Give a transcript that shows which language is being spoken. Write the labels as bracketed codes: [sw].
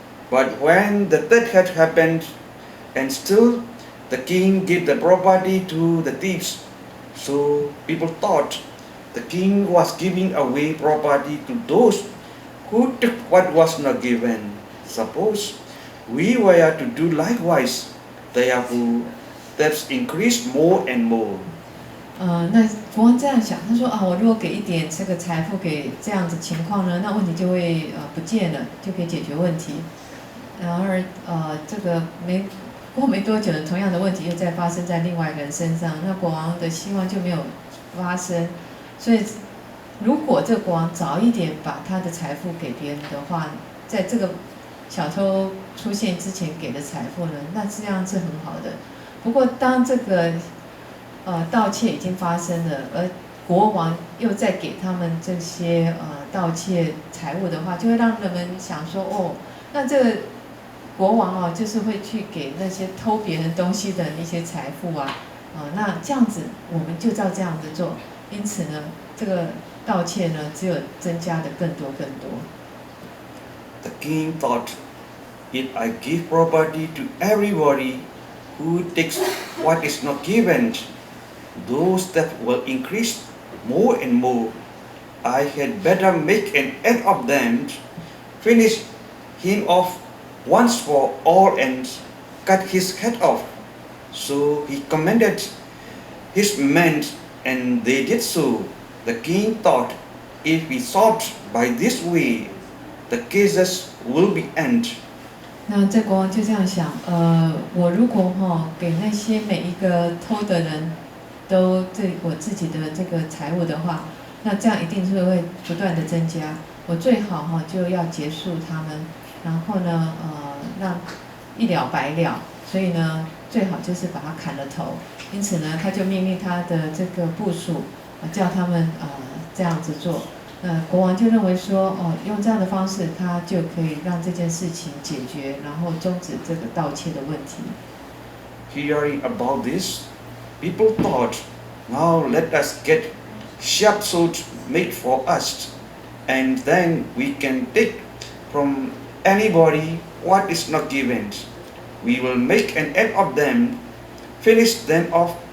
[en] But when the theft had happened, and still the king gave the property to the thieves, so people thought the king was giving away property to those who took what was not given. Suppose we were to do likewise, therefore thefts increased more and more. [zh] 那国王这样想，他说我如果给一点这个财富给这样子情况呢，那问题就会不见了，就可以解决问题。然而这个过没多久呢，同样的问题又再发生在另外一个人身上，那国王的希望就没有发生。所以如果这个国王早一点把他的财富给别人的话，在这个小偷出现之前给的财富呢，那这样是很好的。不过当这个盗窃已经发生了，而国王又再给他们这些盗窃财物的话，就会让人们想说，那这个国王就是会去给那些偷别人东西的一些财富那这样子我们就照这样子做，因此呢，这个盗窃呢只有增加的更多更多。 [en] The king thought, if I give property to everybody who takes what is not given, those thefts will increase more and more. I had better make an end of them, finish him off once for all and cut his head off. So he commanded his men, and they did so. The king thought, if we solved by this way, the cases will be end. [zh] 那这国王就这样想，我如果给那些每一个偷的人都我自己的这个财物的话，那这样一定是会不断的增加。我最好就要结束他们，然后呢，让一了百了。所以呢，最好就是把他砍了头。因此呢，他就命令他的这个部属，叫他们这样子做。国王就认为说，用这样的方式，他就可以让这件事情解决，然后终止这个盗窃的问题。 [en] Hearing about this, people thought, now let us get sharp swords made for us, and then we can take from anybody what is not given. We will make an end of them, finish them off